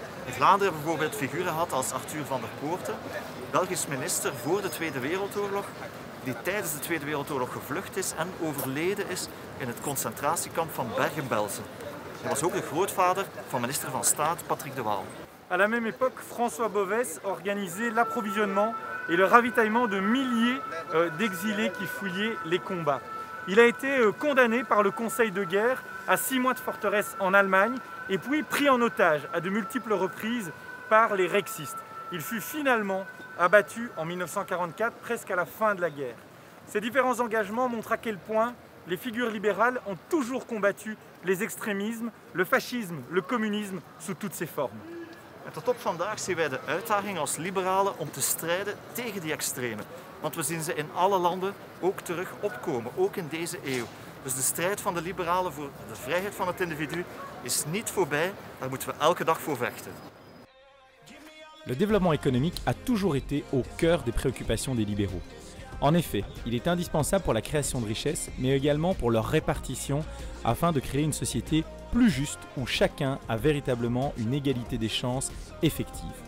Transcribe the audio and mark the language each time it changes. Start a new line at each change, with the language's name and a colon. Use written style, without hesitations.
Dutch: In Vlaanderen hebben we bijvoorbeeld figuren gehad als Arthur van der Poorten, Belgisch minister voor de Tweede Wereldoorlog, die tijdens de Tweede Wereldoorlog gevlucht is en overleden is in het concentratiekamp van Bergen-Belsen. Hij was ook de grootvader van minister van Staat Patrick de Waal.
French: À la même époque, François Bovesse organisait l'approvisionnement et le ravitaillement de milliers d'exilés qui fouillaient les combats. Il a été condamné par le Conseil de guerre à 6 mois de forteresse en Allemagne et puis pris en otage à de multiples reprises par les rexistes. Il fut finalement abattu en 1944, presque à la fin de la guerre. Ces différents engagements montrent à quel point les figures libérales ont toujours combattu les extrémismes, le fascisme, le communisme sous toutes ses formes.
Dutch: En tot op vandaag zien wij de uitdaging als liberalen om te strijden tegen die extremen. Want we zien ze in alle landen ook terug opkomen, ook in deze eeuw. Dus de strijd van de liberalen voor de vrijheid van het individu is niet voorbij, daar moeten we elke dag voor vechten.
French: Le développement économique a toujours été au cœur des préoccupations des libéraux. En effet, il est indispensable pour la création de richesses, mais également pour leur répartition afin de créer une société plus juste où chacun a véritablement une égalité des chances effective.